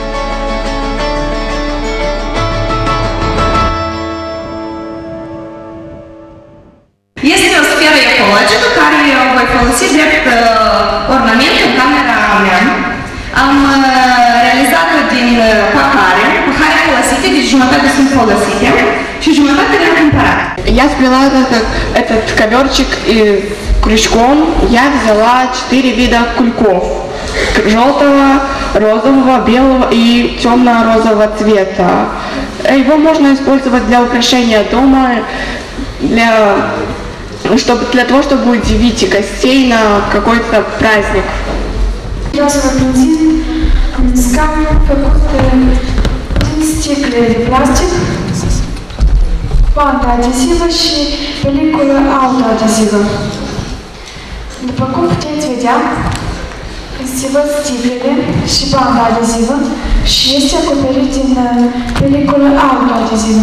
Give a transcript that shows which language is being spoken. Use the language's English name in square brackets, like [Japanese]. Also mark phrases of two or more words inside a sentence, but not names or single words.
[Romanian] Este o sferă ecologică care o voi folosi drept ornament în camera mea. Am realizat-o din pahare folosite, deci jumătate sunt folosite și jumătate le-am cumpărat. [Russian] Я сплела этот коверчик крючком, я взяла 4 вида кульков. Желтого, розового, белого и темно-розового цвета. Его можно использовать для украшения дома, для того, чтобы удивить гостей на какой-то праздник. [Romanian] Vreau să vă prezint un scaun făcut din sticle de plastic, bandă adezivă și peliculă autoadezivă. După cum puteți vedea, se văd sticlele și banda adezivă și este acoperit din peliculă autoadezivă.